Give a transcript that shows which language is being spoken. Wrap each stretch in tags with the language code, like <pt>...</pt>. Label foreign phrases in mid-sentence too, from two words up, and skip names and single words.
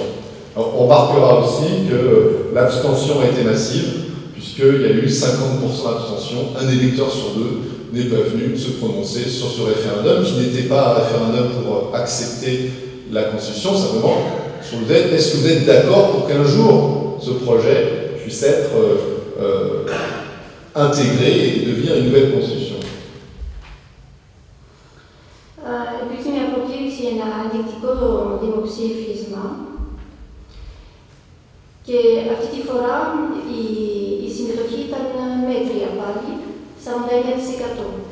<fr>Alors, on remarquera aussi que l'abstention a été massive, puisqu'il y a eu 50% d'abstention, un électeur sur 2 n'est pas venu se prononcer sur ce référendum, qui n'était pas un référendum pour accepter la Constitution, simplement sur le fait, est-ce que vous êtes d'accord pour qu'un jour ce projet puisse être intégré et devenir une nouvelle Constitution?</fr> <el>Υπήρξε μια προκήρυξη για ένα ενδεικτικό δημοψήφισμα, και αυτή τη φορά η συμμετοχή ήταν μέτρια πάλι, 49%.</el>